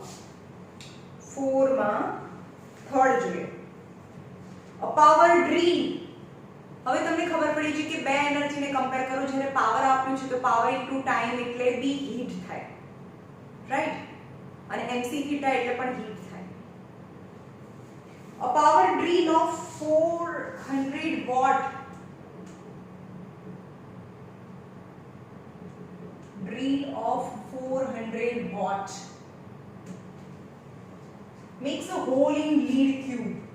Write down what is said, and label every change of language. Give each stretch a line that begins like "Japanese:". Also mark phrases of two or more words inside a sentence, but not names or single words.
Gujarati: 4 માં થર્ડ જોઈએ.
English: a power drill.
Gujarati: હવે તમને ખબર પડી છે કે બે એનર્જીને કમ્પેર કરો. જ્યારે પાવર આપ્યું છે તો
English: power into time
Gujarati: એટલે બી હીટ થાય, રાઈટ? અને mc થીટા એટલે પણ હીટ થાય.
English: a power drill of 400 watt drill of 400 watt makes a hole in lead tube.